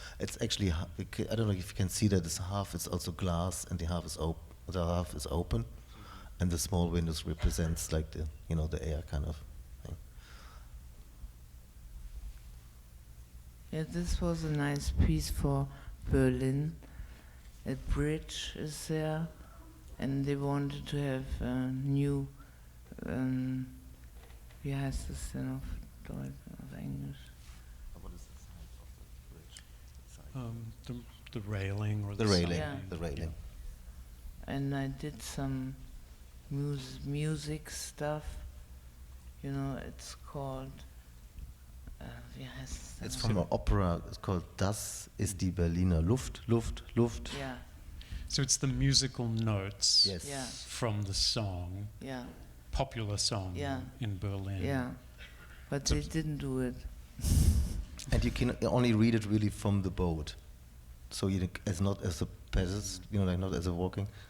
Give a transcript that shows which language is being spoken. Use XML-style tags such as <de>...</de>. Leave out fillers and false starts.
<en>It's actually I don't know if you can see that it's half. It's also glass, and the half is open, and the small windows represents like the air kind of thing. Yeah, this was a nice piece for Berlin. A bridge is there, and they wanted to have a new,</en> <de>wie heißt das denn auf Deutsch, auf Englisch?</de> <en>What is the size of the bridge? The railing or The railing. Yeah. The railing. And I did some music stuff. It's called,</en> <de>wie heißt es denn?</de> <en>It's from an opera. It's called Das ist die Berliner Luft, Luft, Luft. Yeah, So it's the musical notes Yes. yeah, from the song, yeah, popular song Yeah. in Berlin. yeah. But they didn't do it. And you can only read it really from the boat. So it's not as a passage, like not as a walking.</en>